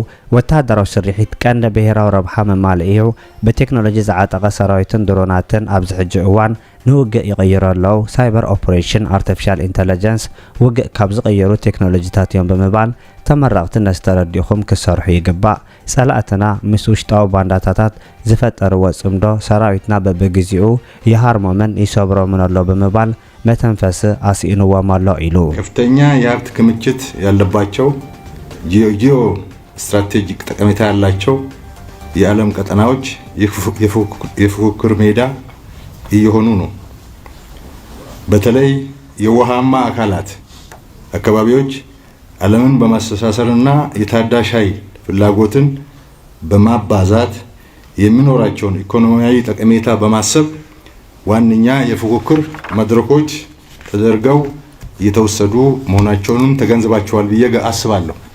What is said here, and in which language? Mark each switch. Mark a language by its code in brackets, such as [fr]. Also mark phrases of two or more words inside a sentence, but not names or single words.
[ti] ወተሃደራዊ ስርሒት ቀንዲ ብሄራዊ ረብሓ መማልእ እዩ ብቴክኖሎጂ ዝዓጠቐ ሰራዊትን ድሮናትን ኣብዚ ሕጂ እዋን ንውግእ ይቕይረለው [en] cyber operation artificial intelligence [ti] ውግእ ካብ ዝቕየሩ ቴክኖሎጂታት እዮም ብምባል ተመረቕቲ ነስተረዲኹም ክሰርሑ ይግባእ። ጸላእትና ምስ ውሽጣዊ ባንዳታታት ዝፈጠርዎ ጽምዶ ሰራዊትና በብግዚኡ ይሃርሞምን ይሰብሮምን ኣሎ ብምባል መተንፈስ አስኢንዎም ኣሎ ኢሉ። [am] ከፍተኛ የሀብት ክምችት ያለባቸው [en] geo strategic [am] ጠቀሜታ ያላቸው የዓለም ቀጠናዎች የፉክክር ሜዳ እየሆኑ ነው። በተለይ የውሃማ አካላት አካባቢዎች ዓለምን በማስተሳሰርና የታዳሽ ኃይል ፍላጎትን በማባዛት የሚኖራቸውን ኢኮኖሚያዊ ጠቀሜታ በማሰብ ዋነኛ የፉክክር መድረኮች ተደርገው እየተወሰዱ መሆናቸውን ተገንዝባቸዋል ብዬ አስባለሁ።